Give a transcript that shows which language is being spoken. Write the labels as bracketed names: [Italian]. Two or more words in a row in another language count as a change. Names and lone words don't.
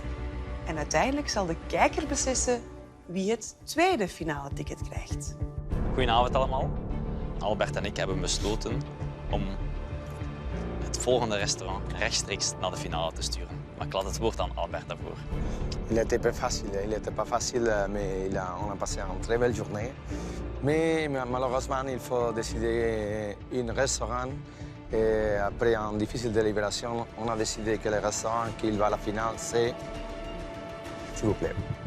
[Dutch] En uiteindelijk zal de kijker beslissen wie het tweede finale ticket krijgt. Goedenavond allemaal. Albert en ik hebben besloten om het volgende restaurant rechtstreeks naar de finale te sturen. Maar ik laat het woord aan Albert daarvoor. [French] Il était pas facile, il était pas facile, mais on a passé une très belle journée. Mais malheureusement, il faut décider un restaurant. Et après une difficile délibération, on a décidé que le restaurant qui va à la finale, c'est... S'il vous plaît.